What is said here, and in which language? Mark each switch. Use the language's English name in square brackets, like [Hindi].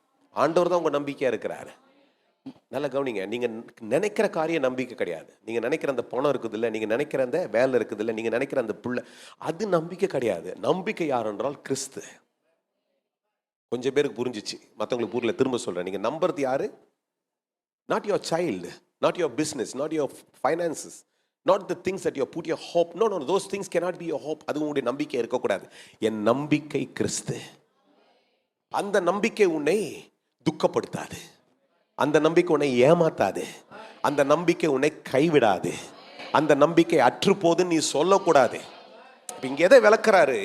[Tamil] ஆண்டவர் தான் உங்க நம்பிக்கையா இருக்கிறாரு. நல்லா கவனிங்க. நீங்க நினைக்கிற காரியம் நம்பிக்கை கிடையாது. நீங்க நினைக்கிற அந்த பணம் இருக்குது இல்லை, நீங்க நினைக்கிற அந்த வேலை இருக்குது இல்லை, நீங்க நினைக்கிற அந்த பிள்ளை, அது நம்பிக்கை கிடையாது. நம்பிக்கை யார் என்றால் கிறிஸ்து. கொஞ்சம் பேருக்கு புரிஞ்சிச்சு, மற்றவங்களுக்கு புரியல. திரும்ப சொல்றேன். நீங்க நம்புறது யாரு? [English] Not your child, not your business, not your finances, not the things that you put your hope. No, those things cannot be your hope. [Tamil] அது உங்களுடைய நம்பிக்கை இருக்கக்கூடாது. என் நம்பிக்கை கிறிஸ்து. அந்த நம்பிக்கை உன்னை துக்கப்படுத்தாது. அந்த நம்பிக்கை உன்னை ஏமாத்தாது. அந்த நம்பிக்கை உன்னை கைவிடாது. அந்த நம்பிக்கை அற்று போதுன்னு நீ சொல்லக்கூடாது. இங்க எதை விளக்குறாரு?